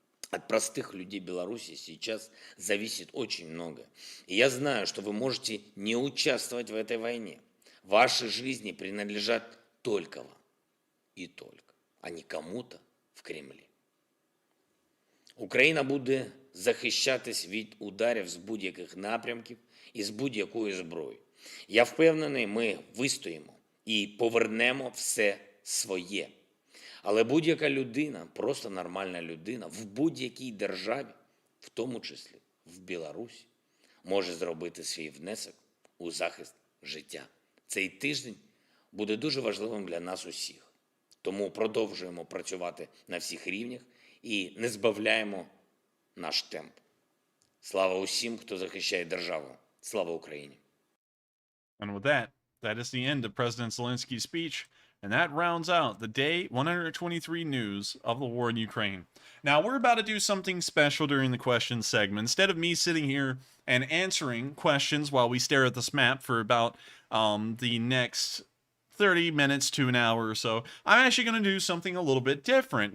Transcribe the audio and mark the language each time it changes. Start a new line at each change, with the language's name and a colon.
Russian: От простых людей Беларуси сейчас зависит очень много. И я знаю, что вы можете не участвовать в этой войне. Ваши жизни принадлежат только вам і только, а не кому-то в Кремлі.
Ukrainian: Україна буде захищатись від ударів з будь-яких напрямків і з будь-якої зброї. Я впевнений, ми вистоїмо і повернемо все своє. Але будь-яка людина, просто нормальна людина, в будь-якій державі, в тому числі в Білорусі, може зробити свій внесок у захист життя. Цей тиждень буде дуже важливим для нас усіх. Тому продовжуємо працювати на всіх рівнях і не збавляємо наш темп. Слава усім, хто захищає державу. Слава Україні!
English: And with that, that is the end of President Zelensky's speech, and that rounds out the day 123 news of the war in Ukraine. Now, we're about to do something special during the question segment. Instead of me sitting here and answering questions while we stare at this map for about the next 30 minutes to an hour or so, I'm actually going to do something a little bit different.